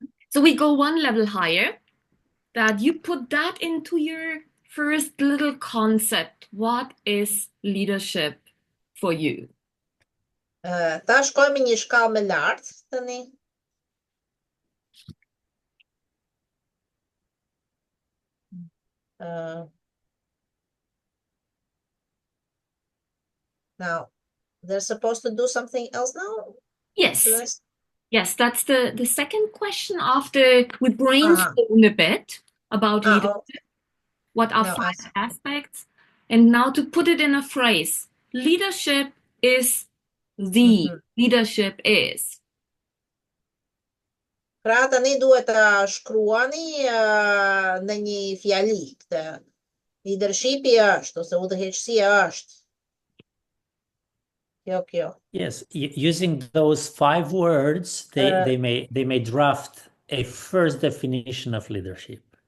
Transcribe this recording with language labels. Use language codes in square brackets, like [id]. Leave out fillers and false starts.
[en] So we go one level higher, that you put that into your first little concept. What is leadership for you? [sq] Ta shkojmë një shkallë më lart tani. [en] Now, they're supposed to do something else now? Yes. Yes, that's the second question after we brainstorm a bit about leadership. What are No, 5 aspects? And now to put it in a phrase, leadership is leadership is. [sq] Pra tani duhet ta shkruani në një fjali këtë. Leadershipi është ose udhëheqësia është. Kjo. [en] Yes, using those 5 words, they may draft a first definition of leadership.